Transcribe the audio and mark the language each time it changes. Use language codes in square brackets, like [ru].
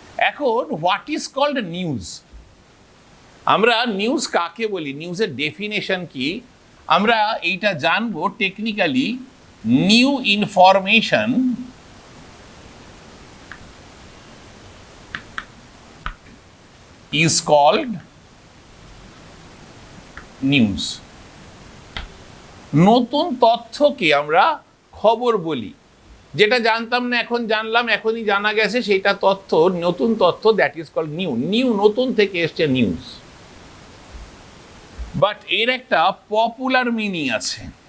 [bn] এখন [en] What is called news? [bn] আমরা news কাকে বলি, নিউজের ডেফিনেশন কি আমরা এইটা জানবো technically. [en] New information is called news। [bn] নতুন তথ্যকে আমরা খবর বলি, যেটা জানতাম না এখন জানলাম, এখনই জানা গেছে সেটা তথ্য, নতুন তথ্য, [en] That is called new. [bn] নতুন থেকে এসছে নিউজ। বাট এর একটা পপুলার মিনিং আছে।